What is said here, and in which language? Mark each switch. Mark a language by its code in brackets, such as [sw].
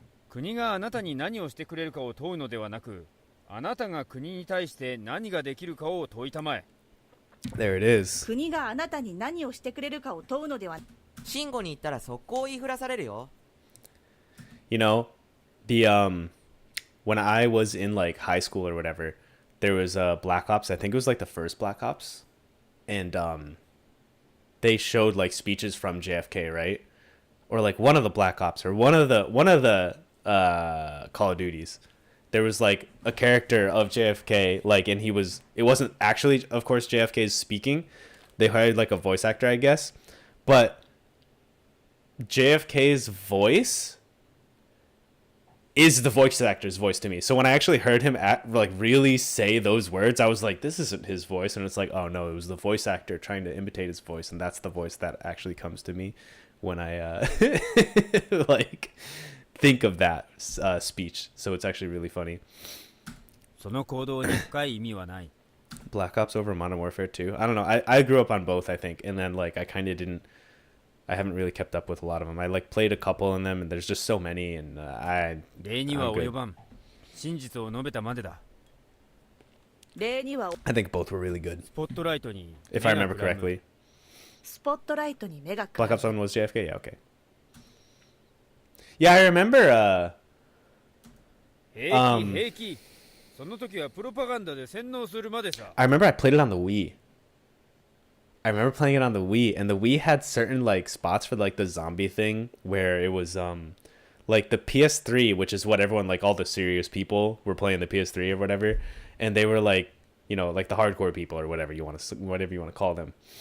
[ja] 国があなたに何をしてくれるかを問うのではなく、あなたが国に対して何ができるかを問いたまえ。 [en] There it is. [ja] 国があなたに何をしてくれるかを問うのでは。シンゴに行ったら速攻言いふらされるよ。 [en] You know, when I was in like high school or whatever, there was Black Ops. I think it was like the first Black Ops, and they showed like speeches from JFK, right? Or like one of the Black Ops or one of the Call of Duties. There was like a character of JFK, like, and it wasn't actually, of course, JFK's speaking. They hired like a voice actor, I guess, but JFK's voice is the voice actor's voice to me. So when I actually heard him really say those words, I was like, this isn't his voice. And it's like, oh no, it was the voice actor trying to imitate his voice. And that's the voice that actually comes to me when I like think of that speech. So it's actually really funny. [ja] その行動に深い意味はない。 [en] Black Ops over Modern Warfare 2. I don't know. I grew up on both, I think. And then like I haven't really kept up with a lot of them. I like played a couple in them, and there's just so many, and [ja] 例には及ばん。真実を述べたまでだ。例には [en] I think both were really good. [ja] スポットライトに [en] If I remember correctly. [ja] スポットライトに目が [en] Black Ops 1 was JFK? Yeah, okay. Yeah, I remember [ja] 平気。その時はプロパガンダで洗脳するまでさ。 [en] I remember I played it on the Wii. I remember playing it on the Wii, and the Wii had certain like spots for like the zombie thing where it was like the PS3, which is what everyone, like all the serious people were playing the PS3 or whatever, and they were like, you know, like the hardcore people or whatever you want to call them.